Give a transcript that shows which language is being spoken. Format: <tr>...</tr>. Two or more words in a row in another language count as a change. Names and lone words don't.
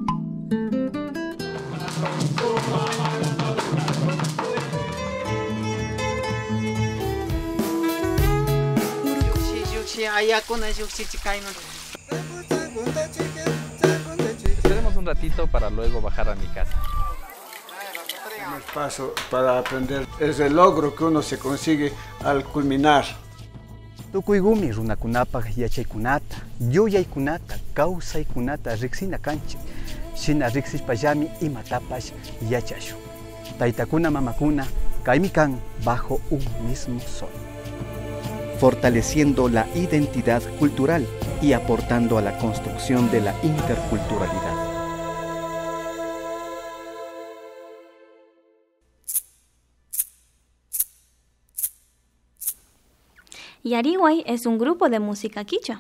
<es>Esperemos un ratito para luego bajar a mi casa. El paso para aprender es el logro que uno se consigue al culminar.</es> <qu>Tukuygumi runakunapaq yachaykunata, yuyaykunata, kawsaykunata riksina kanchik. Shina riksishpallami imatapash yachashun. Taytakuna mamakuna kaymi kan</qu> <es>bajo un mismo sol. Fortaleciendo la identidad cultural y aportando a la construcción de la interculturalidad. Yariguay es un grupo de música quichua.</es>